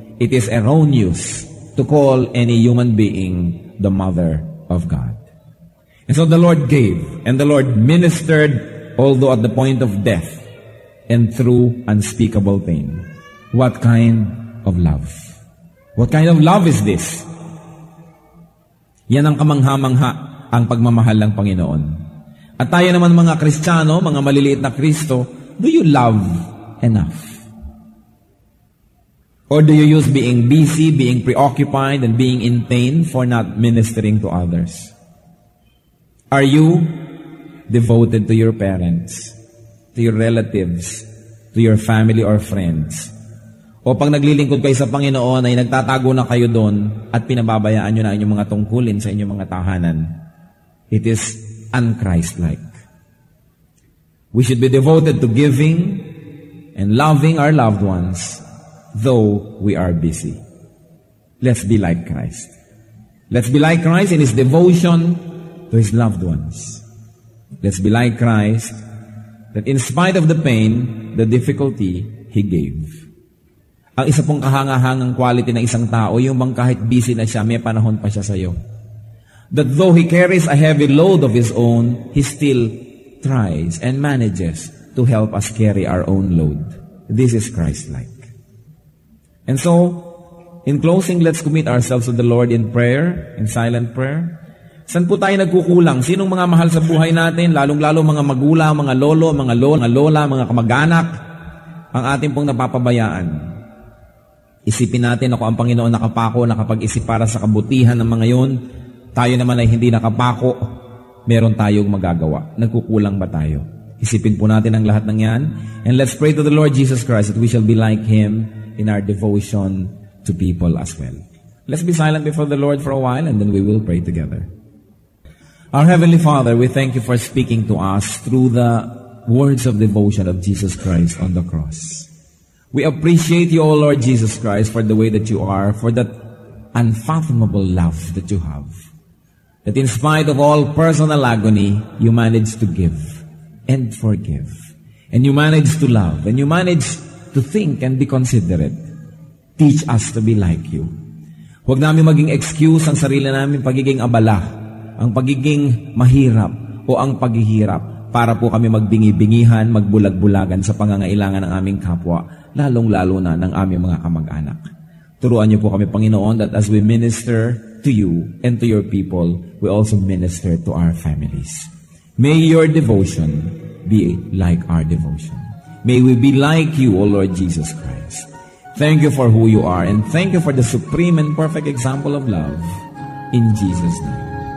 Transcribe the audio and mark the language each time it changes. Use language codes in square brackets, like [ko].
[en] It is erroneous to call any human being the mother of God. And so the Lord gave, and the Lord ministered, although at the point of death, and through unspeakable pain. What kind of love? What kind of love is this? [tl] Yan ang kamangha-mangha ang pagmamahal ng Panginoon. At tayo naman mga Kristiyano, mga maliliit na Kristo, [en] do you love enough? Or do you use being busy, being preoccupied, and being in pain for not ministering to others? Are you devoted to your parents, to your relatives, to your family or friends? [tl] O pag naglilingkod kayo sa Panginoon ay nagtatago na kayo doon at pinababayaan nyo na inyong mga tungkulin sa inyong mga tahanan? [en] It is un-Christ-like. We should be devoted to giving and loving our loved ones, though we are busy. Let's be like Christ. Let's be like Christ in His devotion to His loved ones. Let's be like Christ, that in spite of the pain, the difficulty, He gave. [tl] Ang isa pong kahangahangang quality ng isang tao, yung bang kahit busy na siya, may panahon pa siya sa'yo. [en] That though he carries a heavy load of his own, he still tries and manages to help us carry our own load. This is Christ-like. And so, in closing, let's commit ourselves to the Lord in prayer, in silent prayer. [tl] Saan po tayo nagkukulang? Sinong mga mahal sa buhay natin? Lalong-lalo mga magulang, mga lolo, mga lola, mga kamag-anak, ang ating pong napapabayaan. Isipin natin ako ang Panginoon nakapako, nakapag-isip para sa kabutihan ng mga yon. Tayo naman ay hindi nakapako, meron tayong magagawa. Nagkukulang ba tayo? Isipin po natin ang lahat ng yan. [en] And let's pray to the Lord Jesus Christ that we shall be like Him in our devotion to people as well. Let's be silent before the Lord for a while and then we will pray together. Our Heavenly Father, we thank you for speaking to us through the words of devotion of Jesus Christ on the cross. We appreciate you, O Lord Jesus Christ, for the way that you are, for that unfathomable love that you have. That in spite of all personal agony, you manage to give and forgive. And you manage to love. And you manage to think and be considerate. Teach us to be like you. [tl] Huwag namin maging excuse ang sarili namin pagiging abala, ang pagiging mahirap, o ang paghihirap para po kami magbingi-bingihan, magbulag-bulagan sa pangangailangan ng aming kapwa, lalong-lalo na ng aming mga kamag-anak. Turuan niyo po kami, Panginoon, [en] that as we minister to you and to your people, we also minister to our families. May your devotion be like our devotion. May we be like you, O Lord Jesus Christ. Thank you for who you are, and thank you for the supreme and perfect example of love. In Jesus' name.